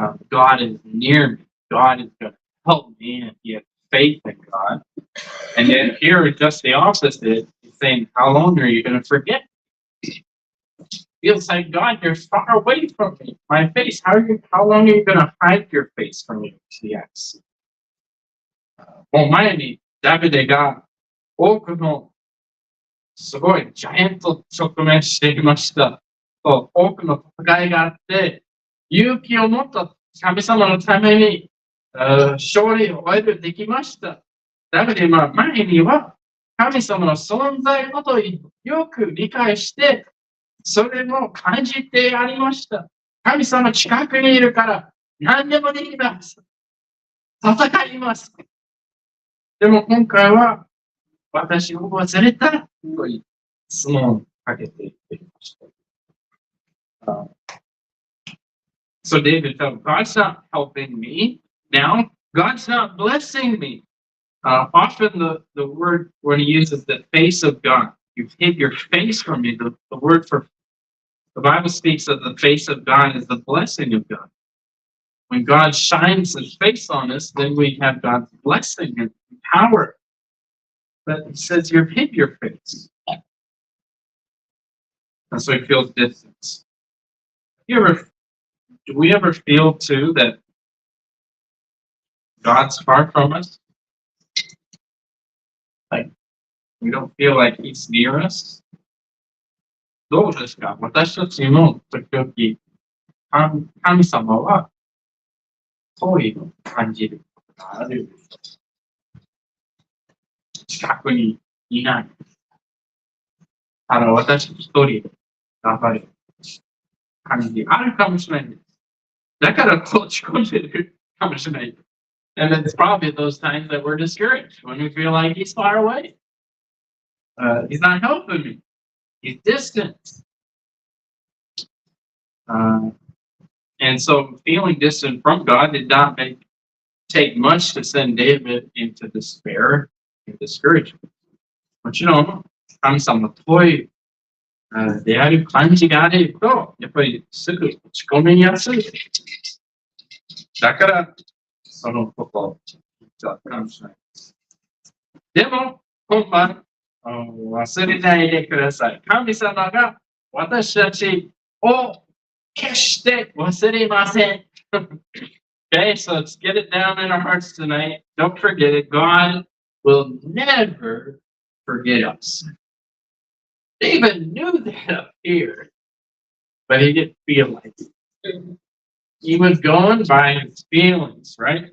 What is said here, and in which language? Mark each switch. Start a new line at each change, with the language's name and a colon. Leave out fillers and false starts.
English: God is near me. God is going to help me, and he had faith in God. And then here is just the opposite. He's saying, how long are you going to forget? Feels like, God, you're far away from me. My face. How long are you going to hide your face from me? He asks.
Japanese: もう前にダビデが多くのすごいジャイアント直面していました。多くの戦いがあって、勇気を持った神様のために勝利をできました。だけど前には神様の存在ことをよく理解して、それも感じてありました。神様近くにいるから何でもできます。戦います。でも今回は私を忘れたという質問をかけていました。
English: So David felt, God's not helping me now. God's not blessing me. Often the word when he uses the face of God, you've hid your face from me. The word for the Bible speaks of the face of God as the blessing of God. when God shines his face on us, then we have God's blessing and power. But he says, you've hid your face. And so he feels distance. Do we ever feel too that God's far from us? Like, we don't feel like he's near us?
Japanese: どうですか？私たちも時々、神様は遠いのを感じることがある。近くにいない。私一人で頑張る感じあるかもしれないです。だから落ち込んでるかもしれない。
English: And it's probably those times that we're discouraged when we feel like he's far away. He's not helping me. He's distant. And so feeling distant from God did not take much to send David into despair and discouragement.
Japanese: もちろん、神様の遠いである感じがあると、やっぱりすぐ落ち込みやすい。だから、そのことを言ったかもしれないです。でも、今晩、忘れないでください。神様が私たちを決して忘れません。
English: Okay, so let's get it down in our hearts tonight. Don't forget it. God will never forget us. David knew that up here, but he didn't feel like it. He was going by his feelings, right?